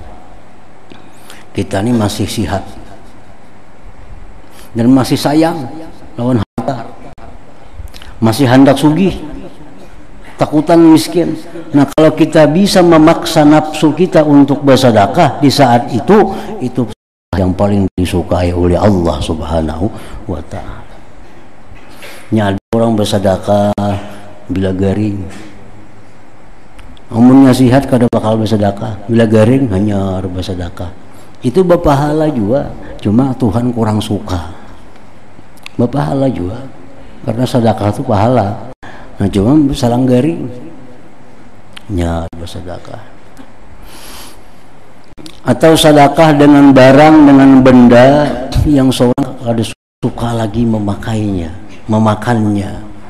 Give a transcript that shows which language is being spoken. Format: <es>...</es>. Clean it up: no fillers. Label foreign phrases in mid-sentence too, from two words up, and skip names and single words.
<bjn>Kita ini masih sihat dan masih sayang lawan harta, masih hendak sugih, takutan miskin.</bjn> <id>Nah, kalau kita bisa memaksa nafsu kita untuk bersedekah di saat itu yang paling disukai oleh Allah</id> <ar>سبحانه وتعالى.</ar> <bjn>Ada orang bersedekah bila garing, umumnya sihat kada bakal bersedekah, bila garing hanya bersedekah.</bjn> <id>Itu berpahala juga, cuma Tuhan kurang suka. Berpahala juga karena sedekah itu pahala.</id> <bjn>Nah, cuma salang garing nya bersedekah.</bjn> <id>Atau sedekah dengan barang, dengan benda yang seorang ada suka lagi memakainya, memakannya.</id>